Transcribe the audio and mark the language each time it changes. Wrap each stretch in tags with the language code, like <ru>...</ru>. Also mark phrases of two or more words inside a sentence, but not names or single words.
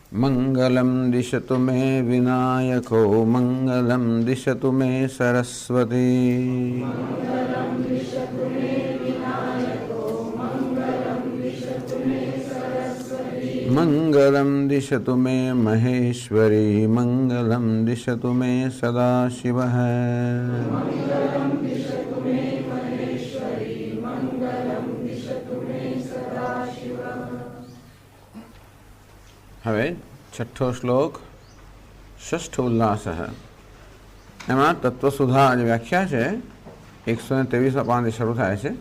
<sa>मंगलम दिशतु मे विनायको मंगलम दिशतु मे सरस्वती मंगलम दिशतु मे महेश्वरी मंगलम दिशतु मे सदाशिवः</sa> <gu>હવે છઠ્ઠો શ્લોક ષષ્ઠ ઉલ્લાસ એમાં તત્વસુધા જે વ્યાખ્યા છે 123 પાનાથી શરૂ થાય છે.</gu>